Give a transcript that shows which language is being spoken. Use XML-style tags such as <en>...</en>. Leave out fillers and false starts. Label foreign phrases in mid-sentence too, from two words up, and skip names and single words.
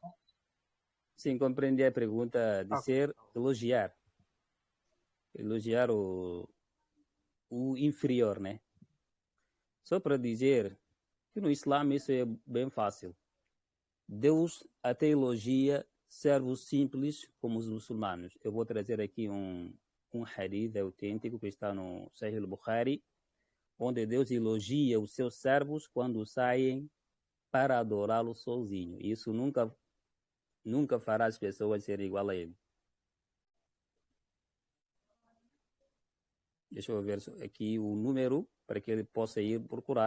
<pt>Sim, compreendi a pergunta de ser elogiar o inferior, né? Só para dizer que no Islã isso é bem fácil. Deus até elogia servos simples como os muçulmanos. Eu vou trazer aqui um hadith autêntico que está no Sahih al-Bukhari, onde Deus elogia os seus servos quando saem para adorá-lo sozinho. Isso nunca fará as pessoas serem igual a ele. Deixa eu ver aqui o número para que ele possa ir procurar.</pt>